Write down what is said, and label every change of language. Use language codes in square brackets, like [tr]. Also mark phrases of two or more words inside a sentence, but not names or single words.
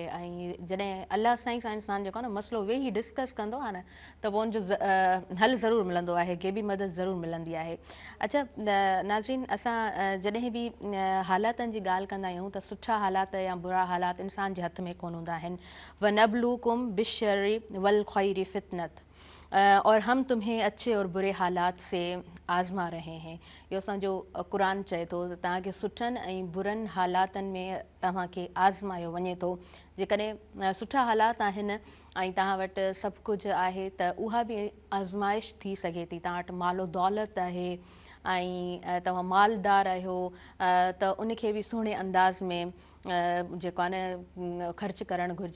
[sd] ऐं जॾहिं अलाह साईं सां इंसानु जेको आहे न मसइलो वेही डिस्कस कंदो आहे न त पोइ हुनजो हल ज़रूरु मिलंदो आहे, के बि मदद ज़रूरु मिलंदी आहे। अच्छा नाज़रीन, असां जॾहिं बि हालातनि जी ॻाल्हि कंदा आहियूं त सुठा हालात या बुरा हालात इंसान जे हथ में कोन हूंदा आहिनि। [ar] ونبلوكم بالشر والخير فتنة, [hi] और हम तुम्हें अच्छे और बुरे हालात से आज़मा रहे हैं। [sd] इहो असांजो क़ुर चए थो त तव्हांखे सुठनि ऐं बुरनि हालातनि में तव्हांखे आज़मायो वञे थो। जेकॾहिं सुठा हालात आहिनि ऐं तव्हां वटि सभु कुझु आहे त उहा बि आज़माइश थी सघे थी। तव्हां वटि मालो दौलत आहे ऐं तव्हां मालदार आहियो त उनखे बि सुहिणे अंदाज़ में जेको आहे न ख़र्चु करणु घुरिजे।